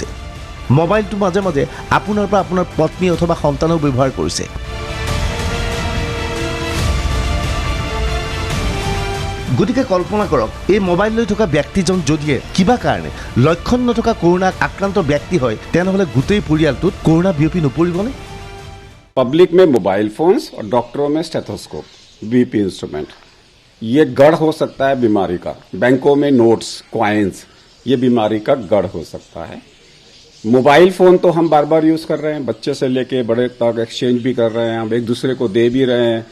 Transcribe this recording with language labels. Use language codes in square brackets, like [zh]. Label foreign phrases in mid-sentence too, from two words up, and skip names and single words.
[as] মোবাইলটো মাজে মাজে আপোনাৰ পৰা আপোনাৰ পত্নী অথবা সন্তানক ব্যৱহাৰ কৰিছে। গতিকে কল্পনা কৰক, এই মোবাইল লৈ থকা ব্যক্তিজন যদিহে কিবা কাৰণে লক্ষণ নথকা কৰোণা আক্ৰান্ত ব্যক্তি হয়, তেনেহ'লে গোটেই পৰিয়ালটোত কৰোণা বিয়পি নপৰিবনে? [hi] पब्लिक में [en] mobile phones [hi] और डॉक्टरों में स्टेथोस्कोप, [en] BP instrument, [hi] ये गढ़ हो सकता है बीमारी का। बैंकों में [en] notes, coins, [hi] ये बीमारी का गढ़ हो सकता है। [en] mobile phone [hi] तो हम बार बार यूज कर रहे हैं, बच्चे से लेके बड़े तक एक्सचेंज भी कर रहे हैं, हम एक दूसरे को दे भी रहे हैं।